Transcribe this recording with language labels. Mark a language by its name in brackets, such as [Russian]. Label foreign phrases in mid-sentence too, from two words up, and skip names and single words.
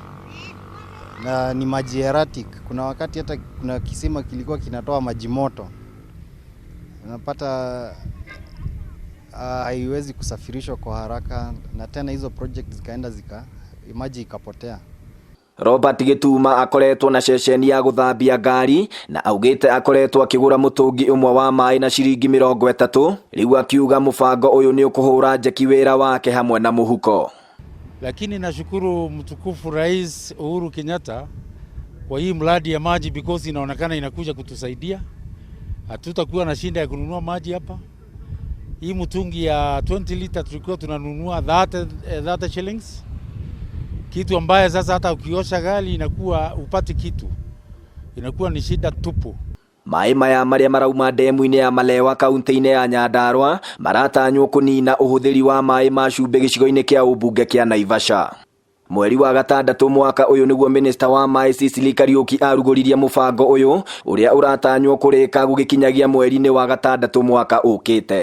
[Swahili] Na ni maji erratic. Kuna wakati hata kuna kisima kilikuwa kinatoa maji moto. Unapata haiwezi kusafirishwa kwa haraka na tena hizo project zikaenda maji ikapotea. [Kikuyu] Robert Gituma akoretwo na ceceni ya gũthambia ngari na augĩte akoretwo akĩgũra mũtũngi ũmwe wa maĩ na ciringi 30 rĩu akiuga mũbango ũyũ nĩ ũkũhũra njeki wĩra wake hamwe na mũhuko. [Swahili] Lakini nashukuru mtukufu Rais Uhuru Kenyatta kwa hii mradi ya maji because inaonekana inakuja kutusaidia. Hatutakuwa na shinda ya kununua maji hapa. Hii mtungi ya 20 liter tulikuwa tunanunua 30 shillings. Kitu ambaye sasa hata ukiosha gari inakuwa upati kitu. Inakuwa ni shida tupu. [Kikuyu] Maĩ maya marĩa marauma ndemu-inĩ ya Malewa kaunti-inĩ ya Nyandarua maratanywo kũnina ũhũthĩri wa maĩ ma cumbĩ gĩcigo-inĩ kĩa ũmbunge kĩa Naivasha. Mweri wa gatandatũ mwaka ũyũ nĩguo minista wa maĩ Cecily Kariuki arugũririe mũbango ũyũ ũrĩa ũratanywo kũrĩka gũgĩkinyagia mweri-inĩ wa gatandatũ mwaka ũkĩte.